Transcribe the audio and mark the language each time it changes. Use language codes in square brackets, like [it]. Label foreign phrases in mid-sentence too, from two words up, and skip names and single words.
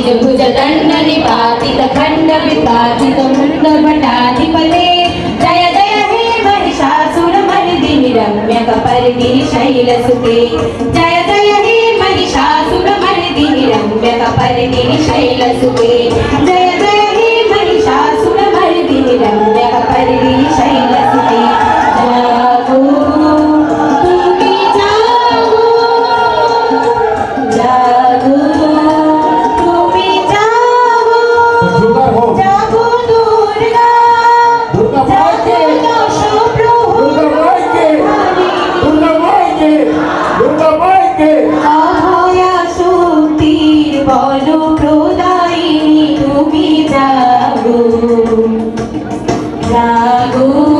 [sa] भुज दंड निपातित खंड विपातित मुंड भटाधिपते जय जय हे महिषासुरमर्दिनि रम्यकपर्दिनि शैलसुते जय जय हे महिषासुरमर्दिनि रम्यकपर्दिनि शैलसुते जय जय हे महिषासुरमर्दिनि रम्यकपर्दिनि शैलसुते [bn] জাগো তুমি জাগো জাগো তুমি জাগো জাগো দুর্গা জাগো শুভ্র অভয়া शক্তির বল প্রদায়িনী তুমি জাগো জাগো